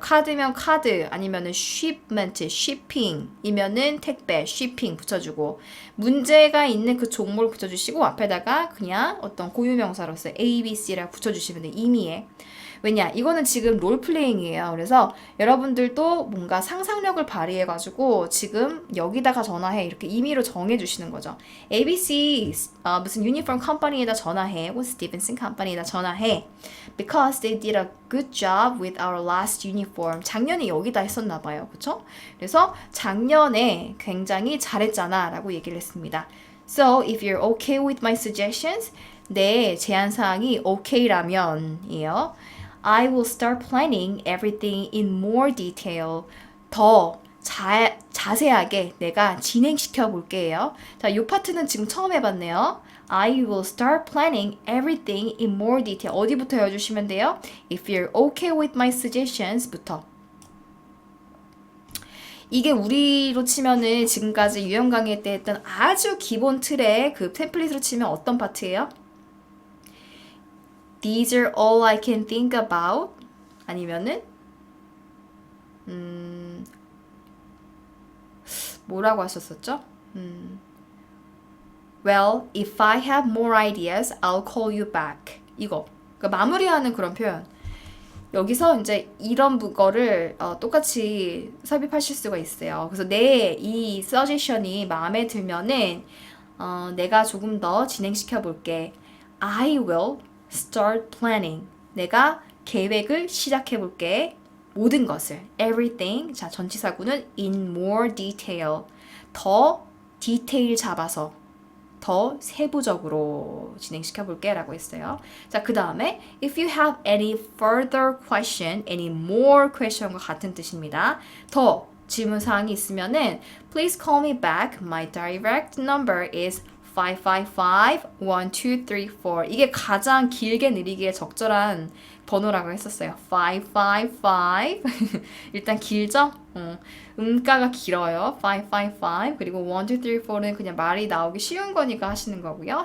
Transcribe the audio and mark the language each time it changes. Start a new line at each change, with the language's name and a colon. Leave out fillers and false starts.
Korean: 카드면 카드 아니면은 shipment, shipping이면은 택배, shipping 붙여주고 문제가 있는 그 종목을 붙여주시고 앞에다가 그냥 어떤 고유명사로서 ABC라고 붙여주시면 돼요. 임의에. 왜냐? 이거는 지금 롤플레잉이에요. 그래서 여러분들도 뭔가 상상력을 발휘해가지고 지금 여기다가 전화해 이렇게 임의로 정해주시는 거죠. ABC 무슨 유니폼 컴퍼니에다 전화해 혹은 스티븐슨 컴퍼니에다 전화해
English: because they did a good job with our last uniform.
Korean: 작년에 여기다 했었나 봐요. 그쵸? 그래서 작년에 굉장히 잘했잖아 라고 얘기를 했습니다.
English: So if you're okay with my suggestions
Korean: 내 제안사항이 okay라면이에요.
English: I will start planning everything in more detail.
Korean: 더 자세하게 내가 진행시켜 볼게요. 자, 이 파트는 지금 처음 해봤네요.
English: I will start planning everything in more detail.
Korean: 어디부터 해주시면 돼요?
English: If you're okay with my suggestions
Korean: 부터. 이게 우리로 치면은 지금까지 유형 강의 때 했던 아주 기본 틀의 그 템플릿으로 치면 어떤 파트예요?
English: These are all I can think about.
Korean: 아니면은 뭐라고 하셨었죠?
English: Well, if I have more ideas, I'll call you back.
Korean: 이거. 그러니까 마무리하는 그런 표현. 여기서 이제 이런 거를 똑같이 삽입하실 수가 있어요. 그래서 내 이 서제션이 마음에 들면은 내가 조금 더 진행시켜 볼게.
English: I will start planning.
Korean: 내가 계획을 시작해 볼게. 모든 것을. Everything. 자, 전치사구는
English: in more detail.
Korean: 더 디테일 잡아서 더 세부적으로 진행시켜 볼게 라고 했어요. 자, 그 다음에
English: if you have any further question, any more question과
Korean: 같은 뜻입니다. 더 질문사항이 있으면은
English: please call me back. My direct number is 555-1234.
Korean: 이게 가장 길게 느리기에 적절한 번호라고 했었어요. 555. 일단 길죠? 음가가 길어요. 555. 그리고 1, 2, 3, 4는 그냥 말이 나오기 쉬운 거니까 하시는 거고요.